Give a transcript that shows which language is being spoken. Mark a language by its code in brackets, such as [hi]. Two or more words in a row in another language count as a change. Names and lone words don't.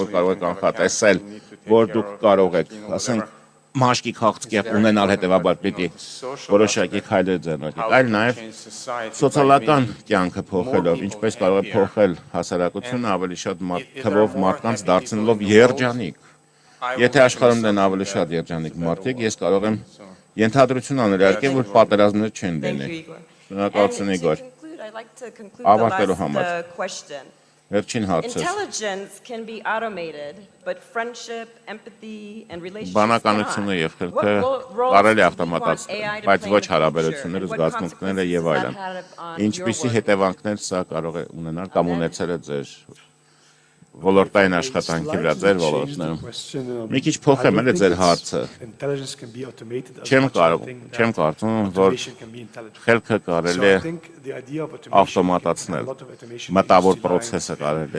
[hy] որ կարող է կանխատեսել, որ դուք կարող եք, ասենք, մաշկի քաղցկեղ ունենալ, հետևաբար պիտի որոշակի քայլեր ձեռնարկեք, այլ նաև սոցիալական կյանքը փոխելով, ինչպես կարող է փոխել հասարակությունը ավելի շատ թվով մարդկանց դարձնելով երջանիկ։ Եթե աշխարհում դեն ավելի շատ երջանիկ մարդիկ, ես կարող եմ ենթադրություն անել, որ պատերազմներ չեն լինի։ Շնորհակալություն Իգոր։ Ավարտելու համար։ Վերջին հարցը։ [en] Intelligence can be automated, but friendship, empathy and relationships [hy] Բանականությունը եւ խելքը կարելի է ավտոմատացնել, բայց ոչ հարաբերությունները, զգացմունքները եւ այլն։ Ինչպիսի հետևանքներ սա կարող է ունենալ կամ ունեցել է ձեր ոլորտային աշխատանքի վրա, ձեր ոլորտներում։ Մի քիչ փոխեմ էլ ձեր հարցը։ Չեմ կարծում, որ խելքը կարելի է ավտոմատացնել, մտավոր process-ը կարելի է